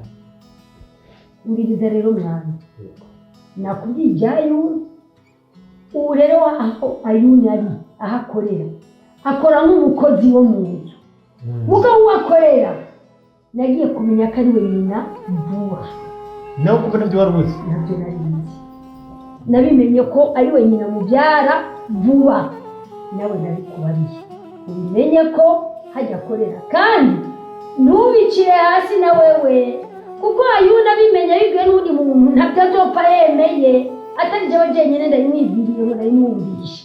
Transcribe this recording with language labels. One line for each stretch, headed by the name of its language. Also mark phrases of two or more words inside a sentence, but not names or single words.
Rundi: mbiriza rero mwana nakubwiye ibya Ayuni ubu rero aho Ayuni ari aho akorera akora nk'umukozi wo mu nzu mugabo wakorera nagiye kumenya ko ari we nyina vuba nawe kuko nabyo wari uzi nabyo narizi nabimenye ko ari we nyina mubyara vuba nawe nabikubariye ubimenye ko hajya akorera kandi ntubicire hasi na wewe kuko Ayuni abimenya yibwiye n'undi muntu ntabyo azopfa yemeye atari jewe jenyine ndabimwibwiriye ngo ndabimwumvishe